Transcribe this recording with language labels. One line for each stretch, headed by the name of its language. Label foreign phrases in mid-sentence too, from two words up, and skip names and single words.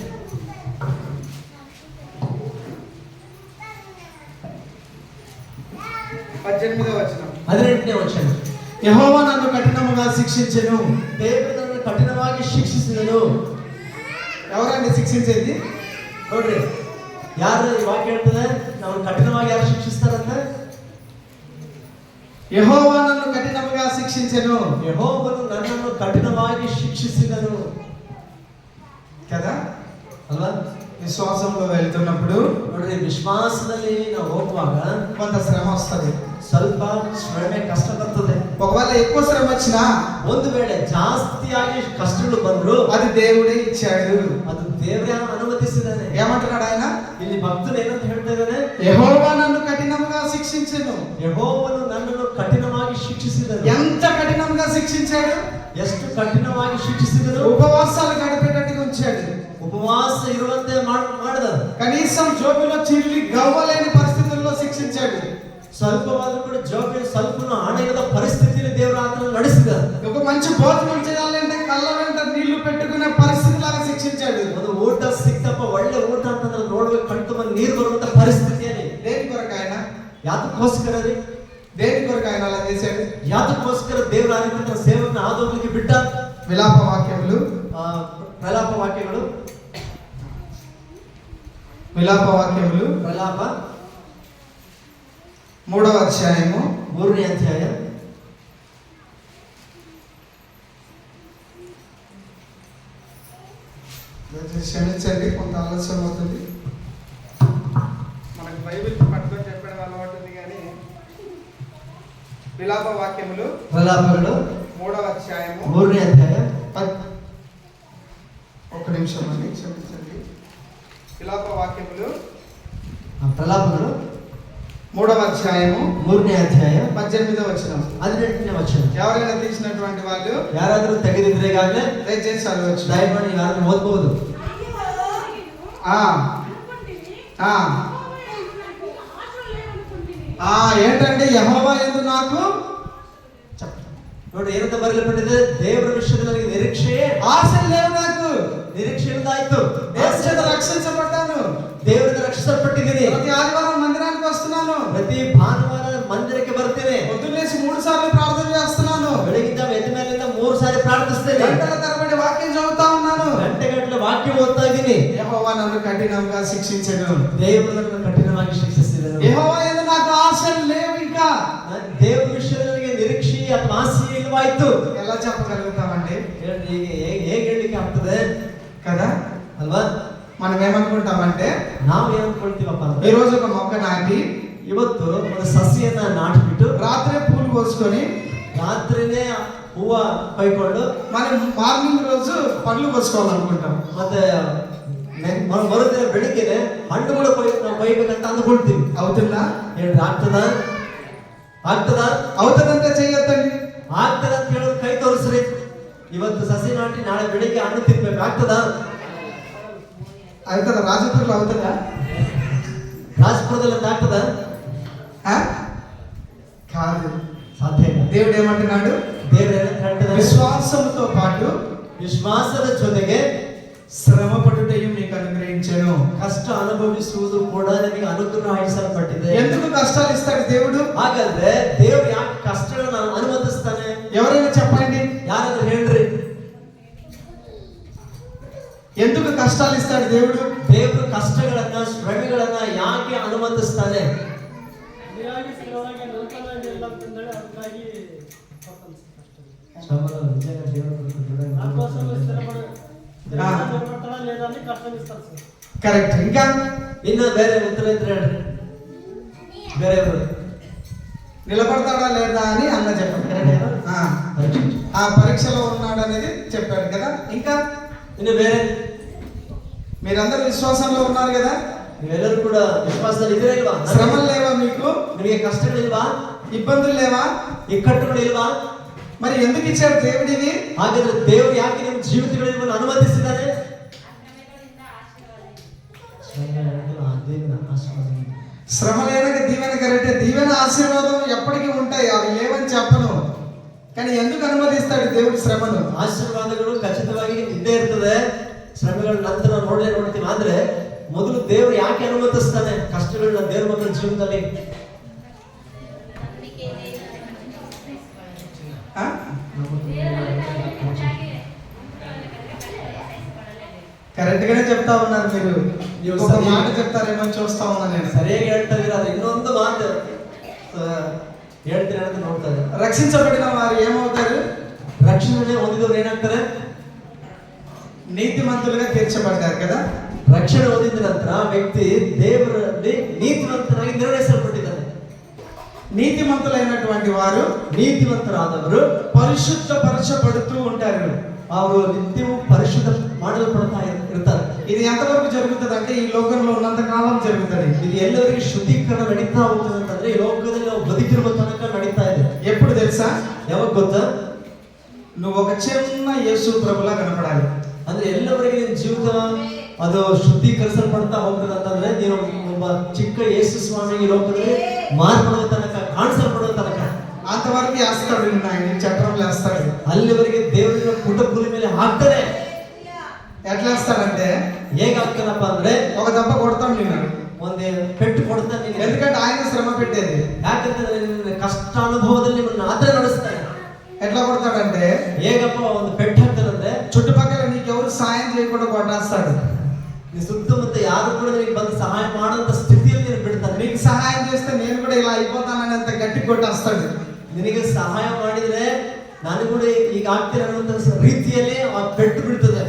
Telugu: 18వ వచనం.
Kannada: 18ನೇ ವಚನ.
Telugu: యెహోవా నన్ను కఠినముగా శిక్షించెను.
Kannada: ದೇವರು ನನ್ನನ್ನು ಕಠಿಣವಾಗಿ ಶಿಕ್ಷಿಸಿದನು.
Telugu: ఎవరండి శిక్షించేది?
Kannada: ನೋಡ್ರಿ, ಯಾರು ಈ ವಾಕ್ಯ ಹೇಳ್ತದೆ? ನಾವು ಕಠಿಣವಾಗಿ ಯಾರು ಶಿಕ್ಷಿಸ್ತಾರಂತ?
Telugu: యెహోవా నన్ను కఠినముగా శిక్షించెను.
Kannada: ಯೆಹೋವನು ನನ್ನನ್ನು ಕಠಿಣವಾಗಿ ಶಿಕ್ಷಿಸಿದನು
Telugu: కదా?
Kannada: ಅಲ್ವಾ?
Telugu: విశ్వాసంలో వెళ్తున్నప్పుడు
Kannada: ನೋಡ್ರಿ, ವಿಶ್ವಾಸದಲ್ಲಿ ನಾವು ಹೋಗುವಾಗ
Telugu: కొంత శ్రమ వస్తుంది.
Kannada: ಸ್ವಲ್ಪ ಶ್ರಮೆ ಕಷ್ಟ ಬರ್ತದೆ.
Telugu: ఒకవేళ ఎక్కువ శ్రమ వచ్చినా
Kannada: ಒಂದು ವೇಳೆ ಜಾಸ್ತಿಯಾಗಿ ಕಷ್ಟಗಳು ಬಂದ್ರು
Telugu: అది దేవుడే ఇచ్చాడు.
Kannada: ಅದು ದೇವರೇ ಅನುಮತಿಸಿದ್ದಾನೆ.
Telugu: ఏమంటున్నాడు ఆయన?
Kannada: ಇಲ್ಲಿ ಭಕ್ತನು ಏನಂತ ಹೇಳ್ತಾ ಇದ್ದಾನೆ?
Telugu: యెహోవా నన్ను కఠినంగా శిక్షించెను.
Kannada: ಯೆಹೋವನು ನನ್ನನ್ನು ಕಠಿಣವಾಗಿ ಶಿಕ್ಷಿಸಿದನು.
Telugu: ఎంత కఠినంగా శిక్షించాడు?
Kannada: ಎಷ್ಟು ಕಠಿಣವಾಗಿ ಶಿಕ್ಷಿಸಿದನು?
Telugu: ఉపవాసాలు గడిపేటట్టుగా ఉంచాడు.
Kannada: ಉಪವಾಸ ಇರುವಂತೆ ಮಾಡಿದ.
Telugu: కనీసం జోబులో చిల్లి గవ్వలేని పరిస్థితుల్లో శిక్షించాడు.
Kannada: ಸ್ವಲ್ಪವಾದ್ರೂ ಕೂಡ ಜೋಬಿನ ಸ್ವಲ್ಪನೂ ಹಣ ಇರದ ಪರಿಸ್ಥಿತಿಯಲ್ಲಿ ದೇವರ ಆತನ ನಡೆಸಿದ.
Telugu: ఒక మంచి భోజనం చేయాలంటే కళ్ళ వెంట నీళ్లు పెట్టుకునే పరిస్థితిలాగా శిక్షించాడు.
Kannada: ಒಂದು ಊಟ ಸಿಕ್ತಪ್ಪ, ಒಳ್ಳೆ ಊಟ ಅಂತಂದ್ರೆ ನೋಡ್ಬೇಕು, ಕಣ್ತುಂಬ ನೀರು ಬರುವಂತ ಪರಿಸ್ಥಿತಿಯಲ್ಲಿ
Telugu: దేని కొరకు ఆయన?
Kannada: ಯಾತಕ್ಕೋಸ್ಕರ ರೀ?
Telugu: దేని కొరకు ఆయన అలా చేశాడు?
Kannada: ಯಾತಕ್ಕೋಸ್ಕರ ದೇವರ ಆ ರೀತಿ ತನ್ನ ಸೇವಕನ ಆದೋಗ್ಲಿಕ್ಕೆ ಬಿಟ್ಟ?
Telugu: విలాప వాక్యములు,
Kannada: ಪ್ರಲಾಪ ವಾಕ್ಯಗಳು,
Telugu: విలాప వాక్యములు
Kannada: ಪ್ರಲಾಪ
Telugu: 3వ అధ్యాయము
Kannada: 3ನೇ ಅಧ್ಯಾಯ.
Telugu: క్షమించండి, కొంత ఆలస్యం అవుతుంది. మనకు బైబిల్ పట్టుకొని చెప్పడం అలవాటు ఉంది, కానీ విలాప వాక్యములు
Kannada: ಪ್ರಲಾಪಗಳು
Telugu: 3వ అధ్యాయము
Kannada: 3ನೇ ಅಧ್ಯಾಯ.
Telugu: ఒక్క నిమిషం అండి, క్షమించండి. విలాప వాక్యములు
Kannada: ಪ್ರಲಾಪಗಳು
Telugu: 3వ అధ్యాయము
Kannada: 3ನೇ ಅಧ್ಯಾಯ
Telugu: 18వ వచనం.
Kannada: 18ನೇ ವಚನ.
Telugu: ఎవరైనా తీసినటువంటి వాళ్ళు
Kannada: ಯಾರಾದರೂ ತೆಗೆದಿದ್ರೆ ಈಗಾಗಲೇ
Telugu: దయచేసి చదవచ్చు.
Kannada: ದಯಮಾಡಿ ಯಾರು ಓದ್ಬಹುದು.
Telugu: ఆ ఆ ఆ ఏంటంటే యెహోవా యందు నాకు
Kannada: ನೋಡಿ ಏನಂತ ಬರೆಯಲ್ಪಟ್ಟಿದೆ? ದೇವರ ವಿಷಯದಲ್ಲಿ ನನಗೆ ನಿರೀಕ್ಷೆಯೇ
Telugu: ఆశలు లేవు, నాకు
Kannada: ನಿರೀಕ್ಷೆ ಇಲ್ಲದಾಯ್ತು.
Telugu: దేవచేత రక్షించబడ్డాను.
Kannada: ದೇವರಿಂದ ರಕ್ಷಿಸಲ್ಪಟ್ಟಿದ್ದೀನಿ.
Telugu: ప్రతి ఆదివారం మందిరానికి వస్తున్నాను.
Kannada: ಪ್ರತಿ ಭಾನುವಾರ ಮಂದಿರಕ್ಕೆ ಬರ್ತೇನೆ.
Telugu: పొద్దున్నేసి 3 సార్లు ప్రార్థన చేస్తున్నాను.
Kannada: ಬೆಳಗಿಂದ ಎದ್ದ ಮೇಲಿಂದ 3 ಸಾರಿ ಪ್ರಾರ್ಥಿಸ್ತೇನೆ.
Telugu: గంటల తరబడి వాక్యం చదువుతా ఉన్నాను.
Kannada: ಗಂಟೆಗಟ್ಟಲೆ ವಾಕ್ಯ ಓದ್ತಾ ಇದ್ದೀನಿ.
Telugu: యెహోవా నన్ను కఠినంగా శిక్షించెను.
Kannada: ದೇವರು ನನ್ನನ್ನು ಕಠಿಣವಾಗಿ ಶಿಕ್ಷಿಸಿದನು.
Telugu: యెహోవా యందు నాకు ఆశలు లేవు. ఇంకా
Kannada: ದೇವರ ವಿಷಯದಲ್ಲಿ ನನಗೆ ನಿರೀಕ್ಷೆ ಅಥವಾ ಆಸೆ ಇಲ್ಲವಾಯ್ತು.
Telugu: ఎలా చెప్పగలుగుతామండి?
Kannada: ಹೇಗೆ ಹೇಳಲಿಕ್ಕೆ ಆಗ್ತದೆ
Telugu: కదా?
Kannada: ಅಲ್ವಾ?
Telugu: మనం ఏమనుకుంటామంటే,
Kannada: ನಾವು ಏನ್ ಅನ್ಕೊಳ್ತೀವಪ್ಪ
Telugu: ఈ
Kannada: ಅಂದ್ರೆ,
Telugu: రోజు ఒక మొక్క నాటి
Kannada: ಇವತ್ತು ಒಂದು ಸಸಿಯನ್ನ ನಾಟಿಬಿಟ್ಟು
Telugu: రాత్రే పూలు కోసుకొని
Kannada: ರಾತ್ರಿನೇ ಹೂವ ಕೊಯ್ಕೊಂಡು
Telugu: మనం మార్నింగ్ రోజు పండ్లు కోసుకోవాలనుకుంటాం.
Kannada: ಮತ್ತೆ ಮರುದಿನ ಬೆಳಿಗ್ಗೆನೆ ಹಣ್ಣುಗಳು ಕೊಯ್ಬೇಕಂತ ಅಂದ್ಕೊಳ್ತೀವಿ.
Telugu: అవుతుందా?
Kannada: ಹೇಳ್ರಿ, ಆಗ್ತದಾ? ಆಗ್ತದಾ?
Telugu: అవుతుందంటే చెయ్యొద్దండి. ಆಗ್ತದ ಅಂತ ಹೇಳೋದು ಕೈ ತೋರಿಸ್ರಿ.
Kannada: ಇವತ್ತು ಸಸಿ ನಾಟಿ ನಾಳೆ ಬೆಳಿಗ್ಗೆ ಹಣ್ಣು ತಿನ್ಬೇಕು, ಆಗ್ತದಾ?
Telugu: అవుతుందా? రాజపూర్లో అవుతుందా?
Kannada: ರಾಜಪುರದಲ್ಲಿ ಆಗ್ತದ?
Telugu: ఆ? కాదు.
Kannada: ಸಾಧ್ಯ ಇಲ್ಲ.
Telugu: దేవుడు ఏమంటున్నాడు?
Kannada: ದೇವರು ಏನಂತ ಹೇಳ್ತಿದ್ದಾರೆ?
Telugu: విశ్వాసంతో పాటు
Kannada: ವಿಶ್ವಾಸದ ಜೊತೆಗೆ
Telugu: శ్రమ పడుటయు మీకు అనుగ్రహించెను.
Kannada: ಕಷ್ಟ ಅನುಭವಿಸುವುದು ಕೂಡ ನಿಮಗೆ ಅನುಗ್ರಹಿಸಲ್ಪಟ್ಟಿದೆ.
Telugu: ఎందుకు కష్టాలు ఇస్తాడు దేవుడు?
Kannada: ಹಾಗಾದ್ರೆ ದೇವರು ಯಾಕೆ ಕಷ್ಟಗಳನ್ನು ಅನುಮತಿಸ್ತಾನೆ?
Telugu: ఎవరైనా చెప్పండి.
Kannada: ಯಾರಾದ್ರೂ ಹೇಳ್ರಿ,
Telugu: ఎందుకు కష్టాలు ఇస్తాడు దేవుడు?
Kannada: ದೇವರು ಕಷ್ಟಗಳನ್ನ ಶ್ರಮೆಗಳನ್ನ ಯಾಕೆ ಅನುಮತಿಸ್ತಾನೆ?
Telugu: కరెక్ట్. ఇంకా
Kannada: ಇನ್ನು ಬೇರೆ ಉತ್ತರ ಇದ್ರೆ ಹೇಳ್ರಿ. ಬೇರೆ
Telugu: నిలబడతాడా లేదా అని అన్న చెప్పండి. ఆ పరీక్షలో ఉన్నాడు అనేది చెప్పాడు కదా. ఇంకా
Kannada: ಇನ್ನು ಬೇರೆ
Telugu: మీరందరూ విశ్వాసంలో ఉన్నారు కదా.
Kannada: ನೀವೆಲ್ಲರೂ ಕೂಡ ವಿಶ್ವಾಸದಲ್ಲಿ ಇದ್ದೀರಾ ಇಲ್ವಾ?
Telugu: శ్రమలు లేవా మీకు?
Kannada: ನಿಮಗೆ ಕಷ್ಟಗಳಿಲ್ವಾ?
Telugu: ఇబ్బందులు లేవా?
Kannada: ಇಕ್ಕಟ್ಟುಗಳಿಲ್ವಾ?
Telugu: మరి ఎందుకు ఇచ్చాడు దేవుడివి?
Kannada: ಹಾಗಾದ್ರೆ ದೇವರು ಯಾಕೆ ನಿಮ್ಮ ಜೀವಿತಗಳನ್ನು ಅನುಮತಿಸಿದ್ದಾನೆ?
Telugu: శ్రమలైన దీవెన కరెక్టే. దీవెన ఆశీర్వాదం ఎప్పటికీ ఉంటాయి, అవి లేవని చెప్పను. కానీ ఎందుకు అనుమతిస్తాడు దేవుడు శ్రమను?
Kannada: ಆಶೀರ್ವಾದಗಳು ಖಚಿತವಾಗಿ ಇದ್ದೇ ಇರ್ತದೆ. ಶ್ರಮೆಗಳ ನಂತರ ನೋಡ್ತೀವಿ. ಆದ್ರೆ ಮೊದಲು ದೇವರು ಯಾಕೆ ಅನುಮತಿಸ್ತಾನೆ ಕಷ್ಟಗಳನ್ನ ದೇವ್ರ ಮಕ್ಕಳ ಜೀವನದಲ್ಲಿ?
Telugu: కరెక్ట్ గానే చెప్తా ఉన్నారు మీరు. ఒక మాట చెప్తారేమో చూస్తా ఉన్నాను నేను.
Kannada: ಸರಿಯಾಗಿ ಹೇಳ್ತಾ ಇದ್ದೀರಾ. ಅದು ಇನ್ನೊಂದು ಮಾತು ಹೇಳ್ತೀರ ಅಂತ ನೋಡ್ತಾರೆ.
Telugu: రక్షించబడిన వారు ఏమవుతారు?
Kannada: ರಕ್ಷಣೆ ಹೊಂದಿದವರು ಏನಾಗ್ತಾರೆ?
Telugu: నీతిమంతులుగా తీర్చబడ్డారు కదా.
Kannada: ರಕ್ಷಣೆ ಹೊಂದಿದ ನಂತರ ಆ ವ್ಯಕ್ತಿ ದೇವರಲ್ಲಿ ನೀತಿವಂತನಾಗಿ ನಿರ್ಣಯಿಸಲ್ಪಟ್ಟಿದ್ದಾನೆ.
Telugu: నీతిమంతులైనటువంటి వారు
Kannada: ನೀತಿವಂತರಾದವರು
Telugu: పరిశుద్ధపరచబడుతూ ఉంటారు.
Kannada: ಅವರು ನಿತ್ಯವೂ ಪರಿಶುದ್ಧ ಮಾಡಲ್ಪಡ್ತಾ ಇರ್ತಾರೆ.
Telugu: ఇది ఎంతవరకు జరుగుతుంది అంటే ఈ లోకంలో ఉన్నంత కాలం జరుగుతుంది.
Kannada: ಇದು ಎಲ್ಲರಿಗೂ ಶುದ್ಧೀಕರಣ ನಡೀತಾ ಹೋಗ್ತದೆ ಅಂತಂದ್ರೆ ಈ ಲೋಕದಲ್ಲಿ ನಾವು ಬದುಕಿರುವ ತನಕ ನಡೀತಾ ಇದೆ.
Telugu: ఎప్పుడు తెలుసా?
Kannada: ಯಾವಾಗ ಗೊತ್ತಾ?
Telugu: నువ్వు ఒక చిన్న యేసు ప్రభులా కనపడాలి.
Kannada: ಅಂದ್ರೆ ಎಲ್ಲವರೆಗೆ ನಿನ್ನ ಜೀವಿತ ಅದು ಶುದ್ಧೀಕರಿಸಲ್ಪಡ್ತಾ ಹೋಗ್ತದೆ ಅಂತಂದ್ರೆ ನೀನು ಒಬ್ಬ ಚಿಕ್ಕ ಯೇಸು ಸ್ವಾಮಿಗೆ ಲೋಕದಲ್ಲಿ ಮಾರ್ಪಡುವ ತನಕ, ಕಾಣಿಸಲ್ಪಡುವ ತನಕ
Telugu: అంతవరకు వేస్తాడు నిన్న ఆయన చక్రంలో వేస్తాడు.
Kannada: ಅಲ್ಲಿವರೆಗೆ ದೇವರಿನ ಪುಟಪುಲಿ ಮೇಲೆ ಹಾಕ್ತಾನೆ.
Telugu: ఎట్లా వేస్తాడంటే
Kannada: ಹೇಗಾಗ್ತಾನಪ್ಪ ಅಂದ್ರೆ
Telugu: ఒక దెబ్బ కొడతాడు నిన్ను.
Kannada: ಒಂದೇ ಪೆಟ್ಟು ಕೊಡ್ತಾನೆ ನೀನು.
Telugu: ఎందుకంటే ఆయన శ్రమ పెట్టేది.
Kannada: ಯಾಕಂತಂದ್ರೆ ನಿನ್ನ ಕಷ್ಟ ಅನುಭವದಲ್ಲಿ ನಿಮ್ಮನ್ನ ಆತರ ನಡೆಸ್ತಾನೆ.
Telugu: ఎట్లా కొడతాడంటే
Kannada: ಹೇಗಪ್ಪ ಒಂದು ಪೆಟ್ಟು ಹಾಕ್ತಾನಂದ್ರೆ
Telugu: చుట్టుపక్కల నీకెవరు సాయం చేయకుండా కొట్టేస్తాడు.
Kannada: నీ ಸುತ್ತಮುತ್ತ ಯಾರು ಕೂಡ ನಿನಗೆ ಬಂದು ಸಹಾಯ ಮಾಡುವಂತ ಸ್ಥಿತಿಯಲ್ಲಿ ನೀನು ಬಿಡ್ತಾನೆ.
Telugu: నీకు సహాయం చేస్తే నేను కూడా ఇలా అయిపోతానని అంత గట్టి కొట్టేస్తాడు.
Kannada: ನಿನಗೆ ಸಹಾಯ ಮಾಡಿದ್ರೆ ನಾನು ಕೂಡ ಈಗ ಆಗ್ತೀನಿ ಅನ್ನುವಂತ ರೀತಿಯಲ್ಲಿ ಆ ಪೆಟ್ಟು ಬೀಳ್ತದೆ.